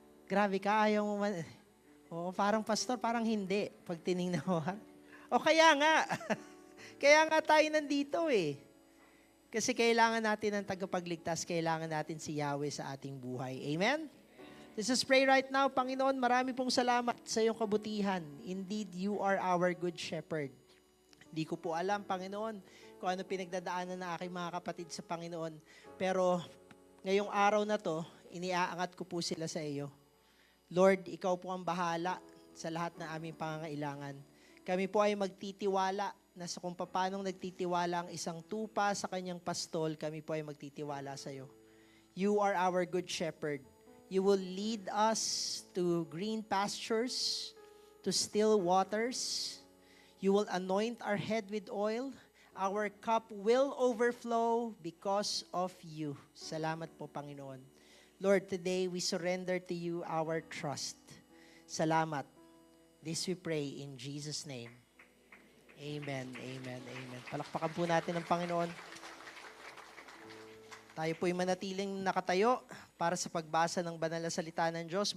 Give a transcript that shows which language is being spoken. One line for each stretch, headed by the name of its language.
Filipino: Grabe ka, ayaw mo man. Oo, parang pastor, parang hindi. Pag tinignan mo. O kaya nga. Kaya nga tayo nandito eh. Kasi kailangan natin ng tagapagligtas. Kailangan natin si Yahweh sa ating buhay. Amen?
English: Let's just pray right now.
Filipino: Panginoon, marami pong salamat sa iyong kabutihan.
English: Indeed, you are our good shepherd.
Filipino: Hindi ko po alam, Panginoon, kung ano pinagdadaanan ng aking mga kapatid sa Panginoon. Pero ngayong araw na to, iniaangat ko po sila sa iyo. Lord, ikaw po ang bahala sa lahat ng aming pangangailangan. Kami po ay magtitiwala na sa kung paanong nagtitiwala ang isang tupa sa kanyang pastol, kami po ay magtitiwala sa iyo.
English: You are our good shepherd. You will lead us to green pastures, to still waters. You will anoint our head with oil. Our cup will overflow because of you.
Filipino: Salamat po, Panginoon.
English: Lord, today we surrender to you our trust.
Filipino: Salamat.
English: This we pray in Jesus' name. Amen, amen, amen.
Filipino: Palakpakan po natin ang Panginoon. Tayo po'y manatiling nakatayo para sa pagbasa ng banal na salita ng Diyos.